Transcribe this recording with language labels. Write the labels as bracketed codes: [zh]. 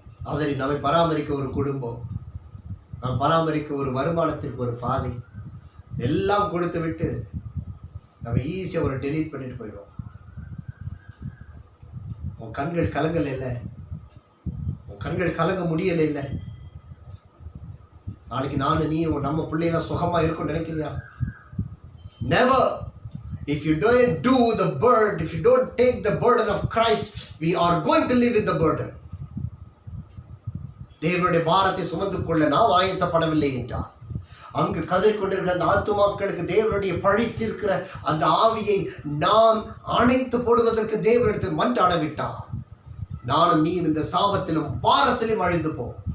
[ta] அதனை நம்மை பராமரிக்க ஒரு குடும்பம், நாம் பராமரிக்க ஒரு வருமானத்திற்கு ஒரு பாதை எல்லாம் கொடுத்து விட்டு நம்ம ஈஸியாக ஒரு டெலீட் பண்ணிட்டு போயிடுவோம். உன் கண்கள் கலங்கல இல்லை, உன் கண்கள் கலங்க முடியலை இல்லை. நாளைக்கு நானும் நீ நம்ம பிள்ளைனா சுகமாக இருக்கும்னு நினைக்கிறியா? [en] Never. If you don't do the burden, if you don't take the burden of Christ, we are going to live in the burden. [ta] தேவனுடைய பாரத்தை சுமந்து கொள்ள நாம் ஆயத்தப்படவில்லை என்றார். அங்கு கதறிக்கொண்டிருக்கிற அந்த ஆத்துமாக்களுக்கு தேவனுடைய பழித்திருக்கிற அந்த ஆவியை நாம் அணைத்து போடுவதற்கு தேவனிடத்தில் மன்றாட விட்டார். நானும் நீ இந்த சாபத்திலும் பாரத்திலும் அழிந்து போ.